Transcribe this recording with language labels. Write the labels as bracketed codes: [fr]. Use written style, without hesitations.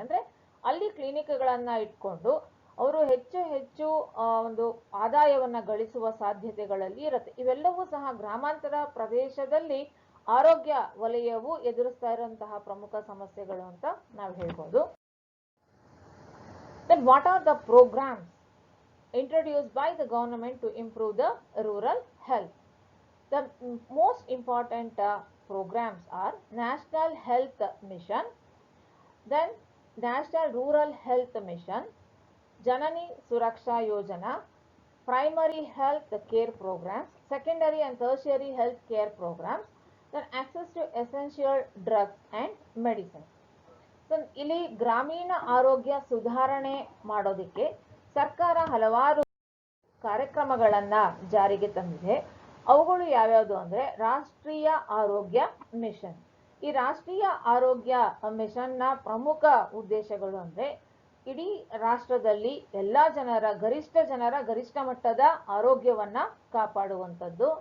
[kn] ಅಂದ್ರೆ ಅಲ್ಲಿ ಕ್ಲಿನಿಕ್ಗಳನ್ನ ಇಟ್ಕೊಂಡು ಅವರು ಹೆಚ್ಚು ಹೆಚ್ಚು ಒಂದು ಆದಾಯವನ್ನ ಗಳಿಸುವ ಸಾಧ್ಯತೆಗಳಲ್ಲಿ ಇರುತ್ತೆ. ಇವೆಲ್ಲವೂ ಸಹ ಗ್ರಾಮಾಂತರ ಪ್ರದೇಶದಲ್ಲಿ ಆರೋಗ್ಯ ವಲಯವು ಎದುರಿಸ್ತಾ ಇರುವಂತಹ ಪ್ರಮುಖ ಸಮಸ್ಯೆಗಳು ಅಂತ ನಾವು ಹೇಳ್ಬೋದು. [en] Then what are the programs introduced by the government to improve the rural health? The most important programs are National Health Mission, then National Rural Health Mission, Janani Suraksha Yojana, Primary Health Care Programs, Secondary and Tertiary Health Care Programs, then access to essential drugs and medicines. [kn] So, ಇಲ್ಲಿ ಗ್ರಾಮೀಣ ಆರೋಗ್ಯ ಸುಧಾರಣೆ ಮಾಡೋದಕ್ಕೆ ಸರ್ಕಾರ ಹಲವಾರು ಕಾರ್ಯಕ್ರಮಗಳನ್ನ ಜಾರಿಗೆ ತಂದಿದೆ. ಅವುಗಳು ಯಾವ್ಯಾವುದು ಅಂದ್ರೆ ರಾಷ್ಟ್ರೀಯ ಆರೋಗ್ಯ ಮಿಷನ್. ಈ ರಾಷ್ಟ್ರೀಯ ಆರೋಗ್ಯ ಮಿಷನ್ನ ಪ್ರಮುಖ ಉದ್ದೇಶಗಳು ಅಂದ್ರೆ ಇಡೀ ರಾಷ್ಟ್ರದಲ್ಲಿ ಎಲ್ಲಾ ಗರಿಷ್ಠ ಮಟ್ಟದ ಆರೋಗ್ಯವನ್ನ ಕಾಪಾಡುವಂಥದ್ದು.